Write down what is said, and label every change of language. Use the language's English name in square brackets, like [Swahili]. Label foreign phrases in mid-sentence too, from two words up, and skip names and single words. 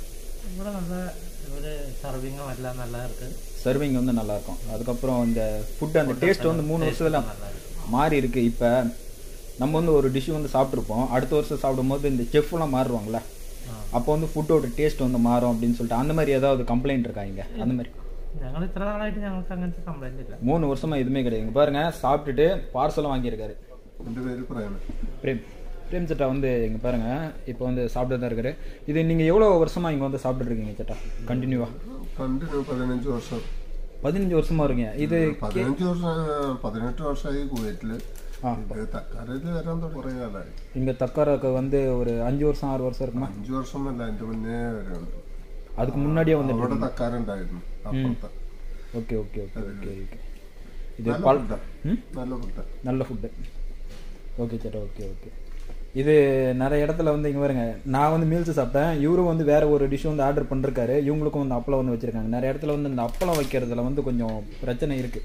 [Tamil] சர்விங்கும் எல்லாம் நல்லா இருக்குது. சர்விங் வந்து நல்லாயிருக்கும். அதுக்கப்புறம் இந்த ஃபுட்டு அந்த டேஸ்ட் வந்து 3 வருஷத்தில் மாறி இருக்குது. இப்போ நம்ம வந்து ஒரு டிஷ்ஷு வந்து சாப்பிட்ருப்போம், அடுத்த வருஷம் சாப்பிடும்போது இந்த செஃப்லாம் மாறுவாங்களே, அப்போ வந்து ஃபுட்டோட டேஸ்ட் வந்து மாறும் அப்படின்னு சொல்லிட்டு அந்த மாதிரி ஏதாவது கம்ப்ளைண்ட் இருக்கா இங்கே? அந்த மாதிரி [Malayalam] ഞങ്ങൾ ഇത്ര നാളായിട്ട് ഞങ്ങൾക്ക് അങ്ങനത്തെ കംപ്ലൈന്റ് ഇല്ല. [Tamil] 3 வருஷமா எதுவுமே கிடையாது. பாருங்க, சாப்பிட்டுட்டு பார்சலும் வாங்கியிருக்காரு. பிரேம் சட்டா வந்து இங்கே பாருங்க, இப்போ வந்து சாப்பிட்டு தான் இருக்காரு. இது நீங்கள் எவ்வளோ வருஷமா இங்கே வந்து சாப்பிட்டு இருக்கீங்க சட்டா? கண்டினியூவா 15 வருஷம். 15 வருஷமா இருக்கீங்க. இது [Malayalam] 15 வருஷம் 18 வருஷമായി കുവൈറ്റിൽ. തക്കാരയിൽ വരാൻ കുറേ കാലമായി. [Tamil] இங்கே தக்காரக்கு வந்து ஒரு 5 வருஷம் 6 வருஷம் இருக்குமா? [Malayalam] 5 வருஷമല്ല, അതിൻ്റെ മുന്നേ വരുന്നുണ്ട്. [Tamil] அதுக்கு முன்னாடியே வந்து [Malayalam] അവിടെ തക്കാരുണ്ടായിരുന്നു അപ്പുറത്ത്. [Tamil] ஓகே ஓகே ஓகே ஓகே ஓகே. இது நல்ல ஃபுட்டு. ஓகே சேட்டா, ஓகே ஓகே. இது நிறைய இடத்துல வந்து இங்கே வருங்க, நான் வந்து மீல்ஸ் சாப்பிட்டேன், இவரும் வந்து வேறு ஒரு டிஷ் வந்து ஆர்டர் பண்ணிருக்காரு, இவங்களுக்கும் வந்து அப்பளம் வந்து வச்சுருக்காங்க. நிறைய இடத்துல வந்து இந்த அப்பளம் வைக்கிறதுல வந்து கொஞ்சம் பிரச்சனை இருக்குது.